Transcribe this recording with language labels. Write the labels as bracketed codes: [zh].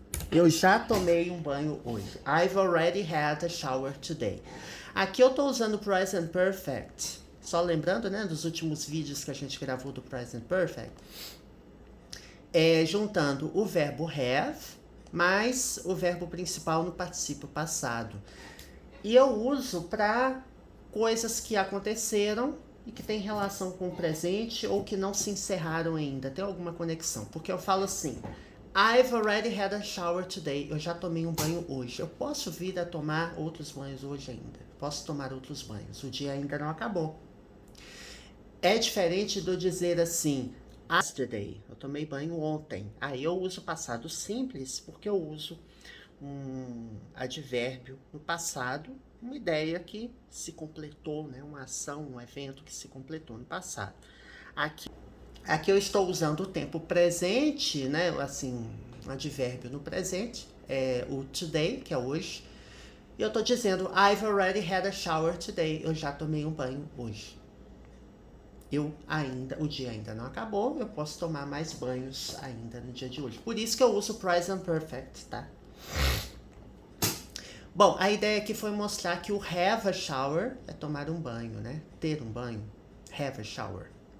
[pt] Eu já tomei um banho hoje. [en] I've already had a shower today. [pt] Aqui eu tô usando o present perfect. Só lembrando, né, dos últimos vídeos que a gente gravou do present perfect. Juntando o verbo have mais o verbo principal no particípio passado. E eu uso para coisas que aconteceram e que tem relação com o presente ou que não se encerraram ainda, tem alguma conexão. Porque eu falo assim, [en] I've already had a shower today. [pt] Eu já tomei um banho hoje. Eu posso vir a tomar outros banhos hoje ainda. Posso tomar outros banhos. O dia ainda não acabou. É diferente do dizer assim, yesterday. Eu tomei banho ontem. Aí eu uso passado simples porque eu uso um advérbio no passado, uma ideia que se completou, né? Uma ação, um evento que se completou no passado. Aqui eu estou usando o tempo presente, né? Assim, um advérbio no presente, o today, que é hoje. E eu estou dizendo, [en] I've already had a shower today. [pt] Eu já tomei um banho hoje. O dia ainda não acabou, eu posso tomar mais banhos ainda no dia de hoje. Por isso que eu uso present perfect, tá? Bom, a ideia aqui foi mostrar que o have a shower é tomar um banho, né? Ter um banho. [en] Have a shower.